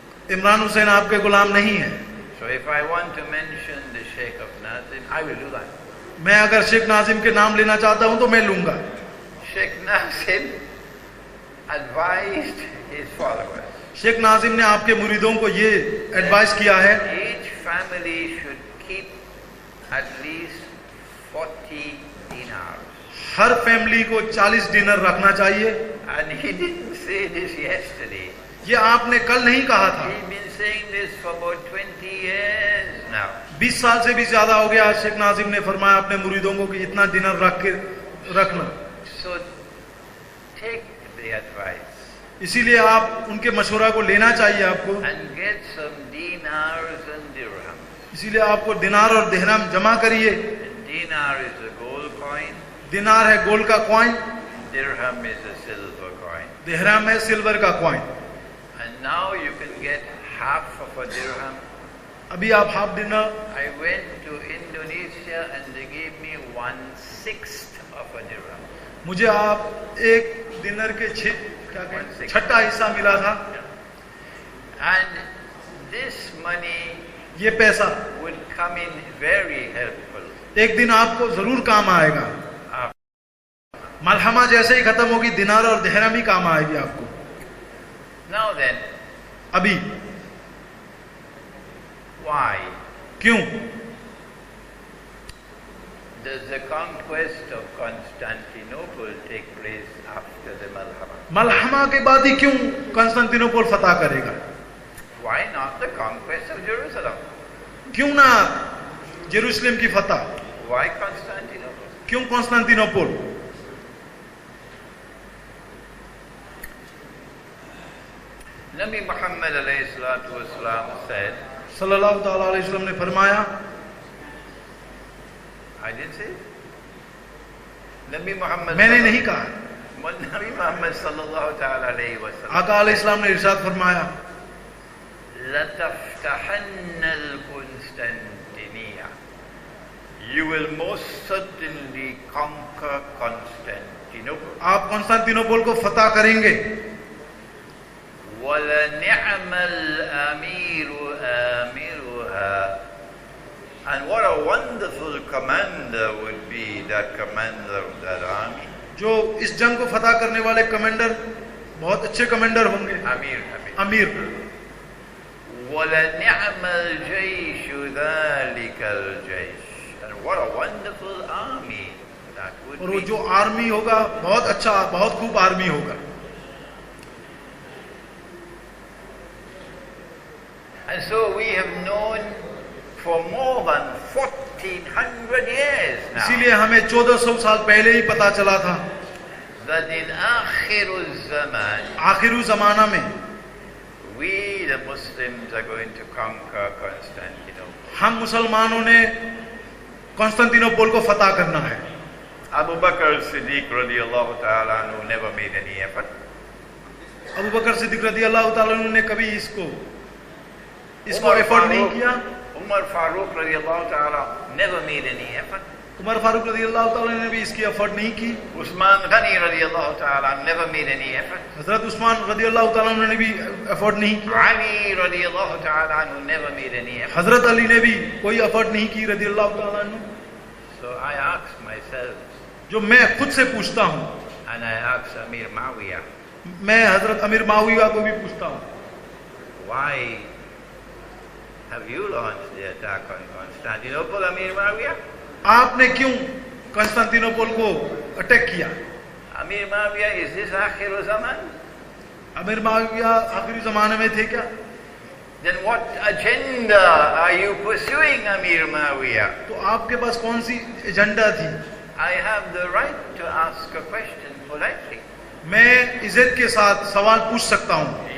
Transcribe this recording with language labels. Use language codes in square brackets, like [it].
[hi] इमरान हुसैन आपके गुलाम नहीं है। [en] So if I want to mention the Sheikh of Nazim, I will do that. [hi] मैं अगर शेख नाजिम के नाम लेना चाहता हूं तो मैं लूंगा। [en] Sheikh Nazim advised his followers. [hi] Sheikh Nazim ने आपके मुरीदों को ये एडवाइस किया है, [en] Each family should at least 40 dinars. [hi] हर family को 40 डिनर रखना चाहिए। [en] And he didn't say this yesterday. [hi] ये आपने कल नहीं कहा था। [en] He's been saying this for about 20 years now. [hi] 20 साल से भी ज्यादा हो गया। शेख नाजिम ने फरमाया अपने मुरीदों को कि इतना डिनर रखना। [en] So take the advice [hi] इसीलिए आप उनके मशवरा को लेना चाहिए आपको। [en] and get some dinars and dirhams. [hi] इसीलिए आपको दिनार और दिहराम जमा करिए। [en] Dinar is a gold coin. [hi] दिनार है गोल्ड का coin, [en] Dirham is a silver coin. [hi] दिहराम है सिल्वर का coin. [en] And now you can get half of a dirham. [hi] अभी आप half dinner. [en] I went to Indonesia and they gave me 1/6 of a dirham. [hi] मुझे आप एक dinner के छठा हिस्सा मिला था। [en] And this money [hi] ये पैसा [en] would come in very helpful. [hi] एक दिन आपको जरूर काम आएगा। मलहमा जैसे ही खत्म होगी दिनार और दिहराम ही काम आएगी आपको। [en] Now then, [hi] अभी [en] why [hi] क्यों? [en] does the conquest of Constantinople take place after the Malhama? [hi] मलहमा के बाद ही क्यों कंस्तांतिनोपल फतह करेगा? [en] Why not the conquest of Jerusalem? [hi] क्यों ना जेरूसलम की फतह? [en] Why Constantinople? [hi] क्यों कंस्तांतिनोपल? [en] Nabi Muhammad alayhi salatu wasalam said, [hi] सल्लल्लाहु ताला अलैहि वसल्लम ने फरमाया, [en] I didn't say it. Nabi Muhammad [hi] मैंने नहीं कहा, [ar] Nabi Muhammad sallallahu ta'ala alayhi wasallam, [hi] आका अलैहि सलाम ने इरशाद फरमाया, [ar] لَتَفْتَحَنَّ الْقُنْسْتَنْتِنِيَّةَ, [en] you will most certainly conquer Constantinople. [hi] आप कंस्तांतिनोपल को फतह करेंगे। [ar] وَلَنِعْمَ الْأَمِيرُ آمِرُهَا, [en] and what a wonderful commander would be that commander of that army. [hi] जो इस जंग को फतह करने वाले कमांडर बहुत अच्छे कमांडर होंगे। अमीर। [ar] وَلَنِعْمَ الْجَيْشُ ذَلِكَ الْجَيْشُ, [en] and what a wonderful army that would [hi] और वो [en] be. [hi] जो आर्मी होगा बहुत अच्छा, बहुत खूब आर्मी होगा। [en] And so we have known for more than 1400 years now [hi] इसीलिए हमें 1400 साल पहले ही पता चला था [en] that in आखिर ज़मान, [hi] आखिर जमाना में [en] we the Muslims are going to conquer Constantinople. [hi] हम मुसलमानों ने कंस्तांतिनोपल को फतह करना है। [en] Abu Bakr Siddiq radiallahu ta'ala anhu never made any effort. [hi] Abu बकर सिद्दीक रज़ी अल्लाह ताला अन्हु ने कभी इसको एफर्ट नहीं किया। [en] Umar Farooq radiallahu ta'ala never made any effort. [hi] Umar Farooq रज़ी अल्लाह ताला ने भी इसकी एफर्ट नहीं की। [en] Usman Ghani radiallahu ta'ala never made any effort. [hi] हजरत उस्मान रज़ी अल्लाह ताला अन्हु ने भी एफर्ट नहीं किया। [en] Ali radiallahu ta'ala anhu never made any effort. [hi] हजरत अली ने भी कोई एफर्ट नहीं की रज़ी अल्लाह ताला अन्हु। [en] So I asked myself, [hi] जो मैं खुद से पूछता हूँ, [en] and I asked Amir Muawiyah, [hi] मैं हजरत अमीर माविया को भी पूछता हूँ, [en] why have you launched the attack on Constantinople, Amir Muawiyah? [hi] आपने क्यों कंस्तांतिनोपल को अटैक किया? [en] Amir Muawiyah, is this Akhir Zaman? [hi] अमीर माविया आखिरी जमाने में थे क्या? [en] Then what agenda are you pursuing, Amir Muawiyah? [hi] तो आपके पास कौन सी एजेंडा थी? [en] I have the right to ask a question politely. [hi] मैं इज्जत के साथ सवाल पूछ सकता हूँ।